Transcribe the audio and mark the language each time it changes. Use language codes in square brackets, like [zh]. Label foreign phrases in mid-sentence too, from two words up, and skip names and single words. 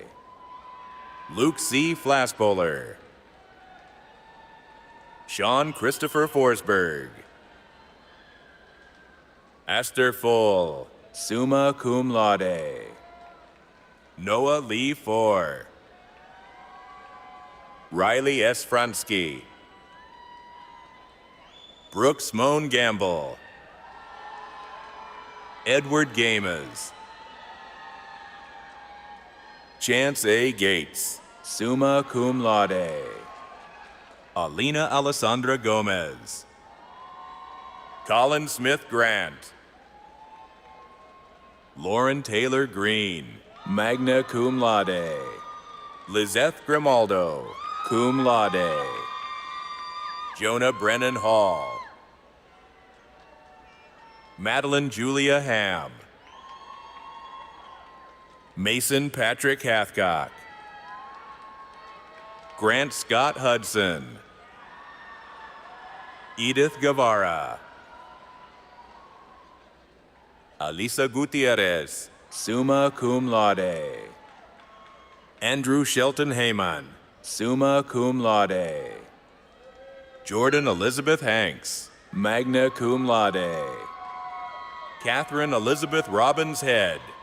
[en] Luke C. Flassbowler. Sean Christopher Forsberg. Esther Full, [la] summa cum laude. [en] Noah Lee Four. Riley S. Fransky. Brooks Moan Gamble. Edward Games. Chance A. Gates, [la] summa cum laude. [en] Alina Alessandra Gomez. Colin Smith Grant. Lauren Taylor Green, [la] magna cum laude. [en] Lizeth Grimaldo, [la] cum laude. [en] Jonah Brennan Hall. Madeline Julia Ham. Mason Patrick Hathcock. Grant Scott Hudson. Edith Guevara. Alisa Gutierrez, [la] summa cum laude. [en] Andrew Shelton Heyman, [la] summa cum laude. [en] Jordan Elizabeth Hanks, [la] magna cum laude. [en] Catherine Elizabeth Robbins Head.